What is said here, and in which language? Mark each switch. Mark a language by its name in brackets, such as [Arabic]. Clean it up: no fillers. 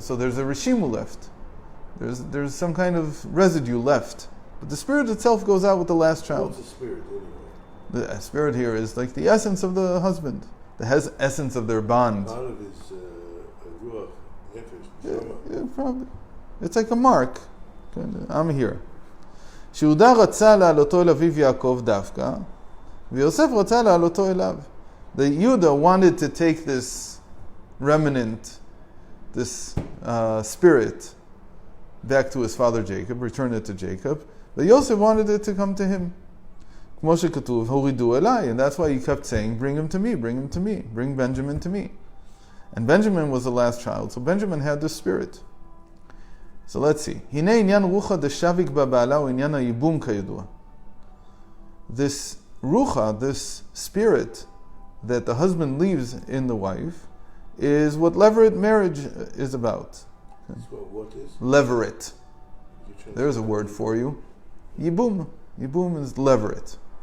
[English] So there's a rishimu left. There's some kind of residue left, but the spirit itself goes out with the last child. What's the spirit anyway? The spirit here is like the essence of the husband, the essence of their bond. Part of his ruach nefesh. Yeah, probably. It's like a mark. I'm here. [Hebrew] שיהודה רצה לעלותו אל אביו יעקב דווקא, ויוסף רצה לעלותו אליו. [English] The Yehuda wanted to take this remnant, this spirit, back to his father Jacob, return it to Jacob, but Yosef wanted it to come to him. [Hebrew] כמו שכתוב, הורידו אליי, [English] and that's why he kept saying, bring him to me, bring Benjamin to me. And Benjamin was the last child, so Benjamin had this spirit. So let's see. [Hebrew] הנה עניין רוחה דשביק בבעלה הוא עניין הייבום כידוע. [English] This rucha, this spirit that the husband leaves in the wife, is what levirate marriage is about. What is? Levirate. There's a word for you. Yibum. Yibum is levirate.